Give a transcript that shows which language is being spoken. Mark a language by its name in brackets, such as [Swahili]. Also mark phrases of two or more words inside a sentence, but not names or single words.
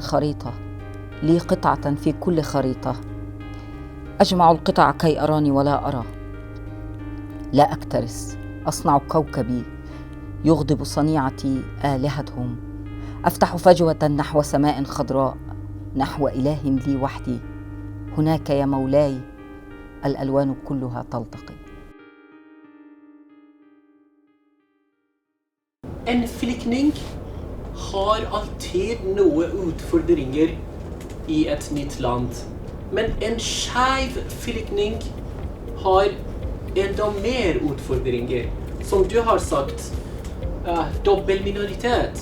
[Arabic] خريطة، لي قطعة في كل خريطة، أجمع القطع كي أراني ولا أرى، لا أكترث، أصنع كوكبي، يغضب صنيعتي آلهتهم، أفتح فجوة نحو سماء خضراء، نحو إله لي وحدي، هناك يا مولاي الألوان كلها تلتقي. [Norwegian] En flyktning har alltid noen utfordringer i et nytt land. Men en skeiv flyktning har enda mer utfordringer. Som du har sagt, dobbel minoritet.